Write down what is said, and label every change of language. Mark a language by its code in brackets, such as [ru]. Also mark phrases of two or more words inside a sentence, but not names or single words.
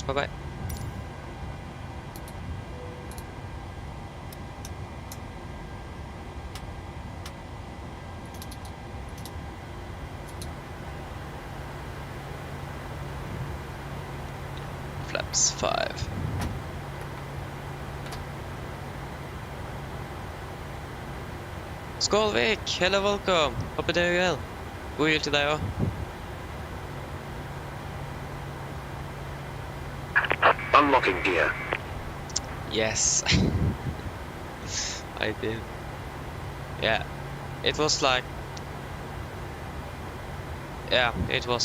[en] Bye bye. Flaps 5. Skålvik, hello, welcome. [no] Håper du er vel. God jul til deg også. [en] Unlocking gear. Yes. I did. Yeah. It was like... Yeah, it was...